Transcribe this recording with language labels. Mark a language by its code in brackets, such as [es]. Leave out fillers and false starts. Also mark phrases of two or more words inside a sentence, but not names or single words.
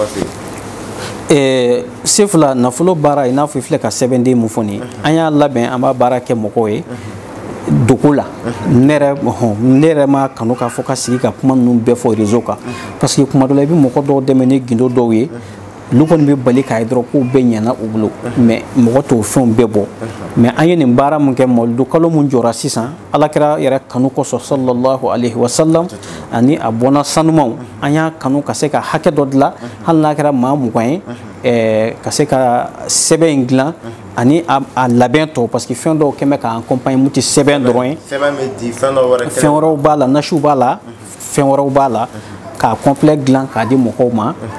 [bm] sefula nafolo baara i n'a fɔ i filɛ ka sɛbɛnden mun fɔ nin ye an y'a labɛn an b'a baara kɛ mɔgɔw ye dogo la ne yɛrɛ ma kanu k'a fɔ ka sigi ka kuma ninnu bɛɛ fɔ réseau kan [fr] parce que [bm] kuma dɔ la i bɛ mɔgɔ dɔw dɛmɛ ni gindo dɔw ye olu kɔni bɛ bali k'a ye dɔrɔn k'u bɛɛ ɲɛna u bolo mais mɔgɔ t'o fɛnw bɛɛ bɔ mais an ye nin baara mun kɛ mawlidu kalo mun jɔra sisan alakira yɛrɛ kanu kosɔn [ar] صلى الله عليه وسلم [bm] ani a bɔnna sanumanw an y'a kanu ka se ka hakɛ dɔ dilan hali n'a kɛra maa 20 ye ka se ka sɛbɛn in dilan ani a labɛn tɔ [fr] parce que [bm] fɛn dɔw kɛn bɛ ka accompagner mun tɛ sɛbɛn dɔrɔn ye fɛn wɛrɛw b'a la nasiw b'a la fɛn wɛrɛw b'a la k'a complet dilan k'a di mɔgɔw ma